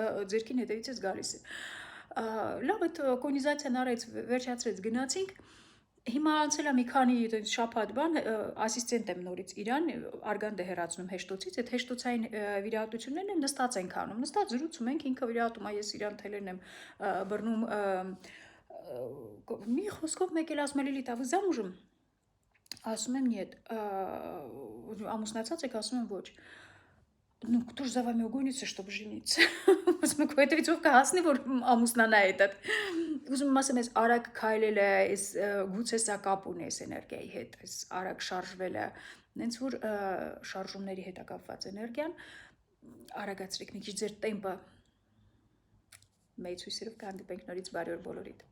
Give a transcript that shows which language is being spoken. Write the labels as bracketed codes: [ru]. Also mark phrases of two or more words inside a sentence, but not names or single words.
[hy] ձերքին հետևիցս գալիս է։ Լավ, այդ կոնիզացիան արեց, վերջացրեց, գնացինք։ Հիմա անցել է մի քանի շաբաթ բան, ասիստենտ եմ նորից իրան, արգանդ է հեռացնում հեշտոցից, այդ հեշտոցային վիրահատություններն են նստած ենք անում, նստած զրուցում ենք, ինքը վիրահատում է, ես իրան թելերն եմ բռնում, մի խոսքով մեկ էլ ասում է Լիլիթ, [ru] вы замужем? [hy] Ասում եմ [ru] нет, [hy] ամուսնացած եք, ասում եմ ոչ։ [ru] Ну, кто же за вами угонится, чтобы жениться? Это ведь [hy] ով կհասնի, որ ամուսնանա հետդ։ Ուզում եմ ասեմ, ես արագ քայլելը, ես գուցե սա կապ ունի այս էներգիայի հետ, այս արագ շարժվելը, նենց որ շարժումների հետ է կապված էներգիան, արագացրեք մի քիչ ձեր տեմպը, մեծ հույսերով կհանդիպենք նորից բարի օր բոլորիդ։